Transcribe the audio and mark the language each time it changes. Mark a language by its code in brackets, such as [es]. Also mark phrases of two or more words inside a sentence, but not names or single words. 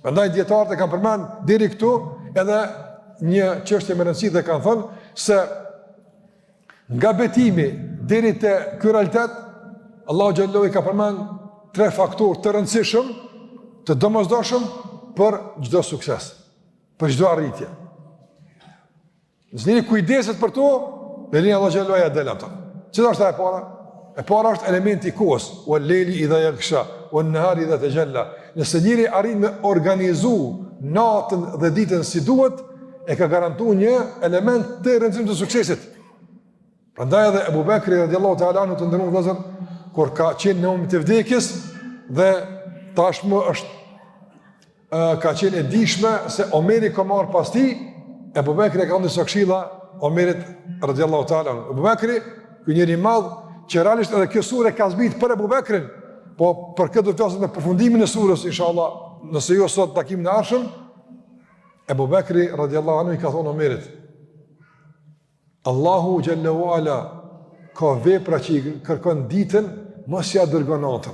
[sq] Prandaj dietarët e kanë përmend deri këtu edhe një çështje më rëndësishme dhe kanë thënë se nga betimi deri te ky realitet, Allahu xhallahu i ka përmend 3 faktorë të rëndësishëm, të domosdoshëm për çdo sukses, për çdo arritje. Nëse kujdeset për to, beni Allahu xhallahu ja del ato. Çfarë është e para? E para është elementi i kohës, [ar] والليل إذا يغشى والنهار إذا تجلى. [sq] Nëse njëri arrin me organizu natën dhe ditën si duhet, e ka garantuar një element të rëndësishëm të suksesit. Prandaj edhe Abu Bekri [ar] رضي الله تعالى عنه [sq] të nderuar vëllezër, kur ka qenë në moment të vdekjes dhe tashmë ka qenë e dishme se Omeri ka marrë pas tij, Abu Bekri ka dhënë disa këshilla Omerit [ar] رضي الله تعالى عنه. [sq] Abu Bekri, ky njeri i madh, që realisht edhe kjo sure ka zbrit për Abu Bekrin, po për këtë do të flasim me përfundimin e surës inshallah, nëse jo sot takimin e ardhshëm. Abu Bekri [ar] رضي الله عنه [sq] i ka thonë Omerit: Allahu xhallahu ala ka vepra që i kërkon ditën, mos ja dërgon natën.